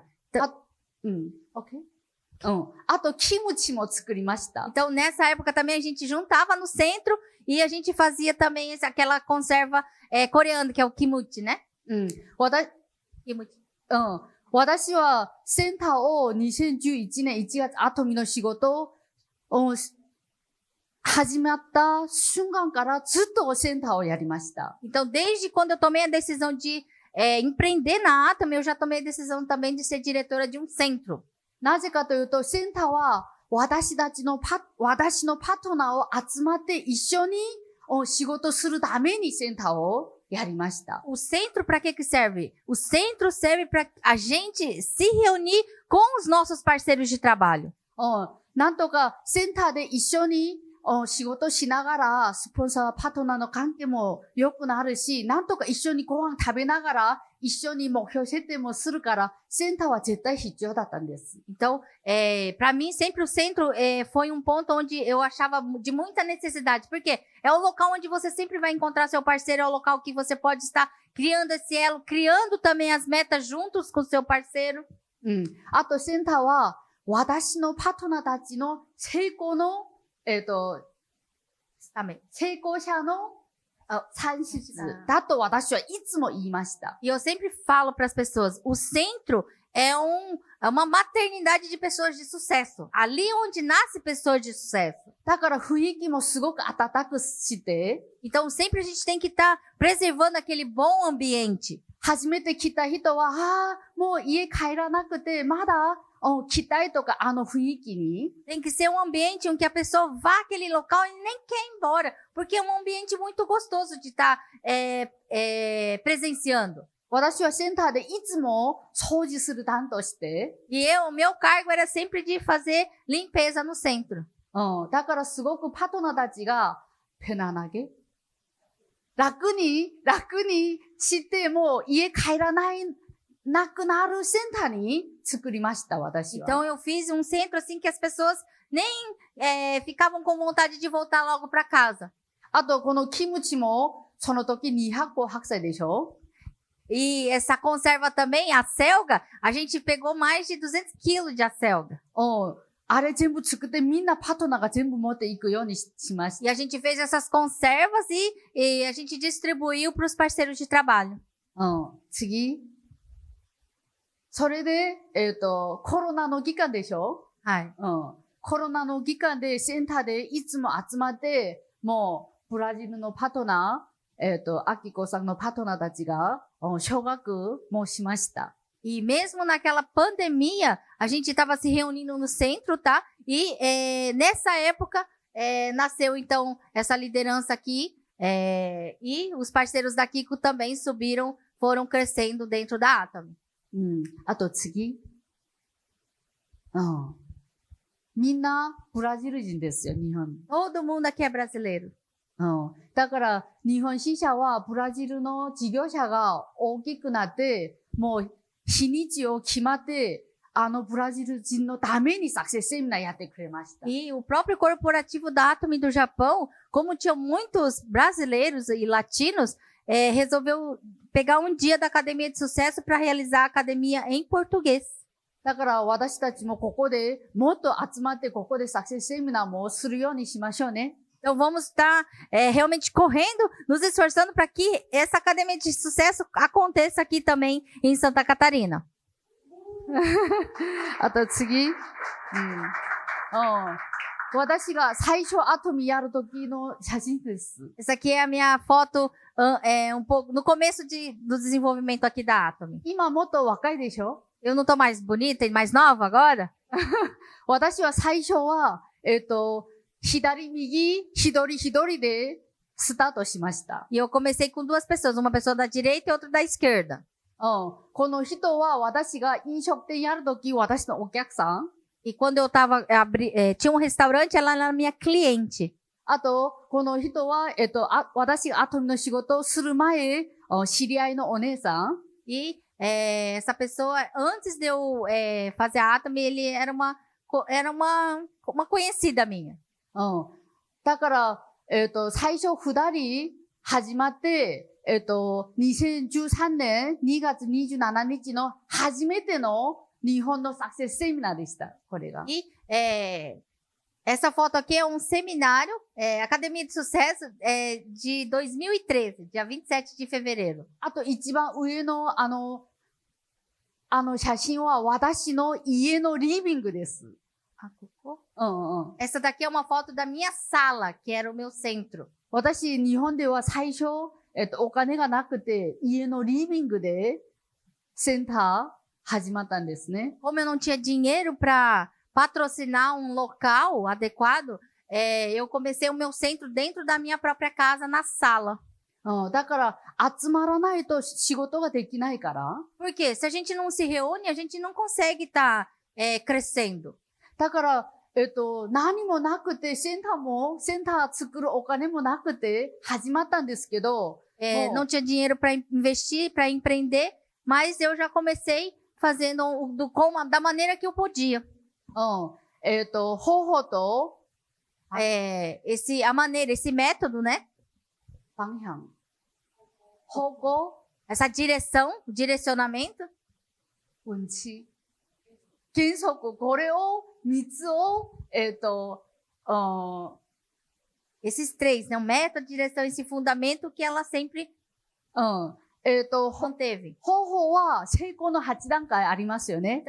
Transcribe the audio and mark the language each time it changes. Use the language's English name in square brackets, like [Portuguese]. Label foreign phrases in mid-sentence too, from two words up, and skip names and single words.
[Portuguese] Então, ok. [Japanese] あと、キムチも作りました。 [Portuguese] Então, nessa época também a gente juntava no centro e a gente fazia também aquela conserva coreana, que é o kimchi, né? Kimchi. [Japanese] 私はセンターを2011年1月アトミの仕事を始まった瞬間からずっとセンターをやりました。 [Portuguese] Então, desde quando eu tomei a decisão de empreender na Atomy, eu já tomei a decisão também de ser diretora de um centro. [Japanese] なぜかというと、センターは私のパートナーを集まって一緒に仕事するためにセンターをやりました。 [Portuguese] O centro para que serve? O centro serve para a gente se reunir com os nossos parceiros de trabalho. [Japanese] なんとかセンターで一緒に仕事しながら、スポンサー、パートナーの関係も良くなるし、なんとか一緒にご飯食べながら、一緒に目標設定もするから、センターは絶対必要だったんです。 [Portuguese] Então, para mim, sempre o centro foi um ponto onde eu achava de muita necessidade. Porque é o local onde você sempre vai encontrar seu parceiro, é o local que você pode estar criando esse elo, criando também as metas juntos com seu parceiro. [Japanese] あと、センターは、私のパートナーたちの成功の成功者の産出だと私はいつも言いました。 [Portuguese] E eu sempre falo para as pessoas, o centro é uma maternidade de pessoas de sucesso. Ali onde nasce pessoas de sucesso. [Japanese] だから雰囲気もすごく温かくして、 [Portuguese] então sempre a gente tem que estar preservando aquele bom ambiente. [Japanese] 初めて来た人は、もう家帰らなくて、まだ来たいとか、雰囲気に。 [Portuguese] Tem que ser um ambiente em que a pessoa vá àquele local e nem quer ir embora. Porque é um ambiente muito gostoso de estar presenciando. [Japanese] 私はセンターでいつも掃除する担当して。 [Portuguese] E meu cargo era sempre de fazer limpeza no centro. [Japanese] だからすごくパートナーたちが、편안하게楽にしても家帰らなくなるセンターに作りました、私は。 [Portuguese] Então eu fiz um centro assim que as pessoas nem ficavam com vontade de voltar logo para casa. [Japanese] あと、このキムチも、その時200個白菜でしょ [Portuguese] E essa conserva também, a selga, a gente pegou mais de 200 quilos de acelga. [Japanese] あれ全部作ってみんなパートナーが全部持っていくようにしました。 [Portuguese] E a gente fez essas conservas e a gente distribuiu para os parceiros de trabalho. [Japanese] 次。それで、コロナの期間でしょはい。コロナの期間でセンターでいつも集まって、もう、ブラジルのパートナー、アキコさんのパートナーたちが、奨学もしました。 [Portuguese] E mesmo naquela pandemia, a gente estava se reunindo no centro, tá? E nessa época nasceu então essa liderança aqui e os parceiros da Kiko também subiram, foram crescendo dentro da Atomy. [Japanese] あと次。みんなブラジル人ですよ、日本。 [Portuguese] Todo mundo aqui é brasileiro. [Japanese] だから、日本支社はブラジルの事業者が大きくなって、もう日にちを決まって、ブラジル人のためにサクセスセミナーやってくれました。 [Portuguese] E o próprio corporativo da Atomy do Japão, como tinham muitos brasileiros e latinos, resolveu pegar um dia da Academia de Sucesso para realizar a academia em português. [Japanese] だから私たちもここでもっと集まってここでサクセスセミナーもするようにしましょうね。 [Portuguese] Então vamos estar realmente correndo, nos esforçando para que essa academia de sucesso aconteça aqui também em Santa Catarina. [Japanese] あと次。私が最初アトミやる時の写真です。 [Portuguese] Essa aqui é a minha foto um pouco no começo do desenvolvimento aqui da Atomy. [Japanese] 今もっと若いでしょ [Portuguese] Eu não tô mais bonita e mais nova agora? [Japanese] 私は最初は、左右、一人でスタートしました。 [Portuguese] E eu comecei com duas pessoas, uma pessoa da direita e outra da esquerda. [Japanese] この人は私が飲食店やるとき、私のお客さん。 [Portuguese] E quando eu tava, tinha um restaurante, ela era minha cliente. [Japanese] あと、この人は、私がアトミの仕事をする前、知り合いのお姉さん。 [Portuguese] E essa pessoa, antes de eu fazer a Atomy, ele era uma conhecida minha. [Japanese] だから、最初二人始まって、2013年2月27日の初めての日本のサクセスセミナーでした。これが。 [Portuguese] E essa foto aqui é um seminário, Academia de Sucesso, de 2013, dia 27 de fevereiro. [Japanese] あと一番上の写真は私の家のリビングです。 [Portuguese] Essa daqui é uma foto da minha sala, que era o meu centro. [Japanese] 私、日本では最初、 お金がなくて、家のリビングでセンター始まったんですね。 [Portuguese] Como eu não tinha dinheiro para patrocinar um local adequado, eu comecei o meu centro dentro da minha própria casa, na sala. [Japanese] だから集まらないと仕事ができないから。 [Portuguese] Por quê? Se a gente não se reúne, a gente não consegue estar crescendo. [Japanese] だから、何もなくて、センター作るお金もなくて始まったんですけど、 [Portuguese] Não tinha dinheiro para investir, para empreender, mas eu já comecei fazendo da maneira que eu podia. [Japanese] 方法と、 [Portuguese] esse método, né? [Japanese] 方向。方向 [Portuguese] Essa direção, direcionamento. [Japanese] 運賃。原則、これを、3つを、 [Portuguese] Esses três, né? O método, direção e esse fundamento que ela sempre conteve. [Japanese] 方法は成功の8段階ありますよね。